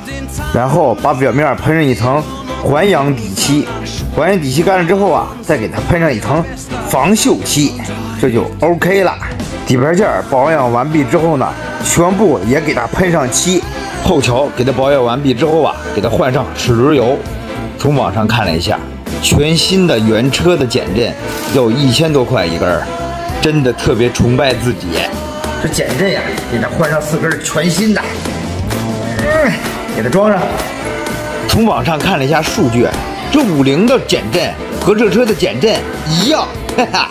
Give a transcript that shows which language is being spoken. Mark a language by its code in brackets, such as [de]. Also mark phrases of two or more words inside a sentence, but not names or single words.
[zh] 然後把表面噴上一層環氧底漆，環氧底漆乾了之後啊，再給它噴上一層防鏽漆，這就 OK 了。底盤件保養完畢之後呢，全部也給它噴上漆。後橋給它保養完畢之後啊，給它換上齒輪油。從網上看了一下，全新的原車的減震要1000多塊一根，真的特別崇拜自己。這減震呀，給它換上4根全新的，給它裝上。從網上看了一下數據，這50的減震和這車的減震一樣，哈哈。